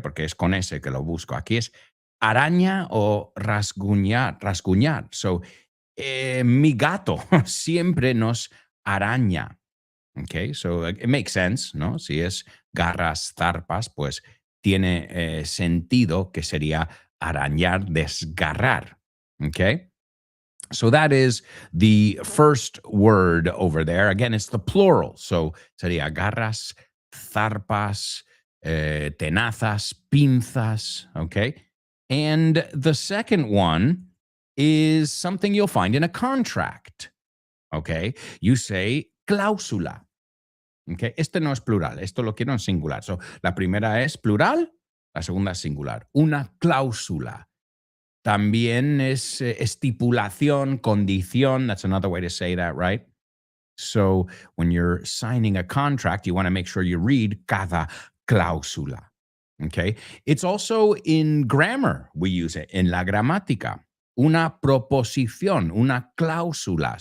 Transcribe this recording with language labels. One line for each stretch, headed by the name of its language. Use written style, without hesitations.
Spanish: Porque es con S que lo busco. Aquí es araña o rasguñar. So, mi gato siempre nos araña.
English: Okay, so it makes sense,
Spanish: ¿no? Si es garras, zarpas, pues tiene sentido que sería arañar, desgarrar.
English: Okay, so that is the first word over there. Again, it's the plural.
Spanish: So sería garras, zarpas, tenazas, pinzas.
English: Okay, and the second one is something you'll find in a contract. Okay, you say cláusula.
Spanish: Okay, este no es plural, esto lo quiero en singular. So, la primera es plural, la segunda es singular. Una cláusula. También es estipulación, condición.
English: That's another way to say that, right? So, when you're signing a contract, you want to make sure you read
Spanish: cada cláusula.
English: Okay, it's also in grammar, we use it,
Spanish: en la gramática. Una proposición, una cláusula.